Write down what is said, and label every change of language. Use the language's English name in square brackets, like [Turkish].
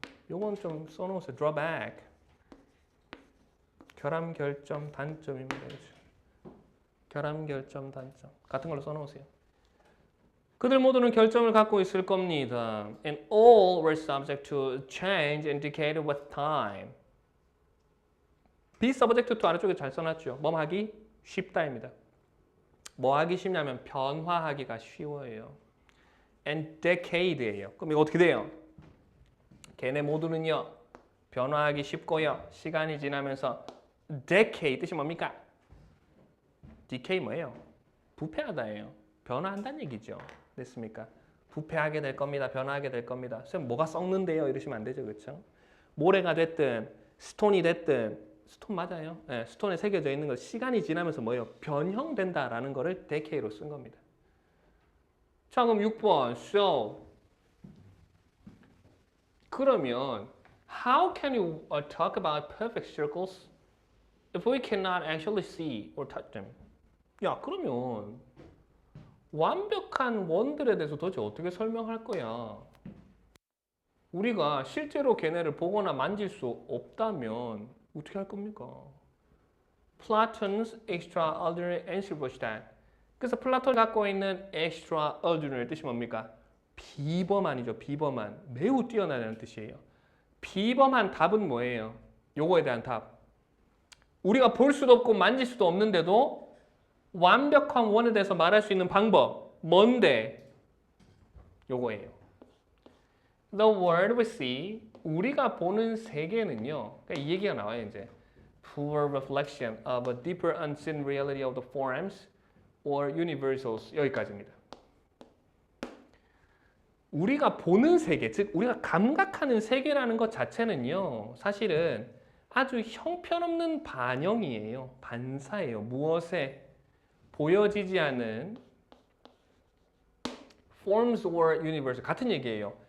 [Korean] 요건 좀 써놓으세요. drawback. 결함 결점 단점입니다. 그렇죠? 결함 결점 단점 같은 걸로 써놓으세요. 그들 모두는 결점을 갖고 있을 겁니다. [English] And all were subject to change and decay with time. be subject to [Korean] 아래쪽에 잘 써놨죠. 뭐 하기 쉽다입니다. 뭐 하기 쉽냐면 변화하기가 쉬워요. [English] and decade예요. [Korean] 그럼 이거 어떻게 돼요? 걔네 모두는요 변화하기 쉽고요. 시간이 지나면서 decay 뜻이 뭡니까? decay 뭐예요? 부패하다예요. 변화한다는 얘기죠. 됐습니까? 부패하게 될 겁니다. 변화하게 될 겁니다. 선생님 뭐가 썩는데요? 이러시면 안 되죠. 그렇죠? 모래가 됐든 스톤이 됐든 스톤 맞아요. 네, 스톤에 새겨져 있는 거 시간이 지나면서 뭐예요? 변형된다라는 거를 decay로 쓴 겁니다. 자, 그럼 6번. [English] So [Korean] 그러면 [English] how can you talk about perfect circles if we cannot actually see or touch them? [Korean] 야, 그러면 완벽한 원들에 대해서 도대체 어떻게 설명할 거야? 우리가 실제로 걔네를 보거나 만질 수 없다면 어떻게 할 겁니까? [English] Platon's extraordinary answer was that. [Korean] 그래서 플라톤이 갖고 있는 extraordinary 뜻이 뭡니까? 비범한이죠. 비범한. 매우 뛰어나다는 뜻이에요. 비범한 답은 뭐예요? 요거에 대한 답. 우리가 볼 수도 없고 만질 수도 없는데도 완벽한 원에 대해서 말할 수 있는 방법. 뭔데? 요거예요. [English] The world we see, [Korean] 우리가 보는 세계는요. 그러니까 이 얘기가 나와요, 이제. [English] Poor reflection of a deeper unseen reality of the forms or universals. [Korean] 여기까지입니다. 우리가 보는 세계, 즉 우리가 감각하는 세계라는 것 자체는요. 사실은 아주 형편없는 반영이에요. 반사예요. 무엇에 보여지지 않는 [English] forms or universe. [Korean] 같은 얘기예요.